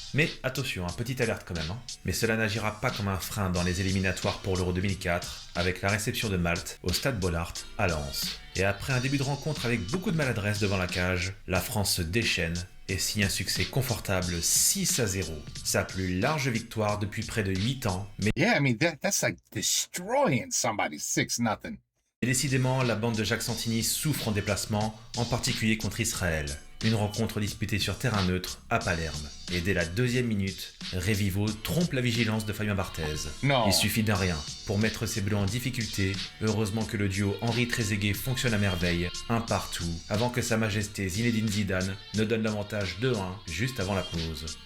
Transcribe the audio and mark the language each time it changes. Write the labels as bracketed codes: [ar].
[fr] Mais attention, petite alerte quand même. Mais cela n'agira pas comme un frein dans les éliminatoires pour l'Euro 2004, avec la réception de Malte au Stade Bollaert à Lens. Et après un début de rencontre avec beaucoup de maladresse devant la cage, la France se déchaîne et signe un succès confortable 6-0. Sa plus large victoire depuis près de 8 ans, mais [en] Yeah, I mean, that's like destroying somebody 6-0. [fr] décidément, la bande de Jacques Santini souffre en déplacement, en particulier contre Israël. Une rencontre disputée sur terrain neutre à Palerme. Et dès la 2e minute, Revivo trompe la vigilance de Fabien Barthez. Non. Il suffit d'un rien pour mettre ses bleus en difficulté. Heureusement que le duo Henri Trezeguet fonctionne à merveille, un partout, avant que Sa Majesté Zinedine Zidane ne donne l'avantage 2-1 juste avant la pause.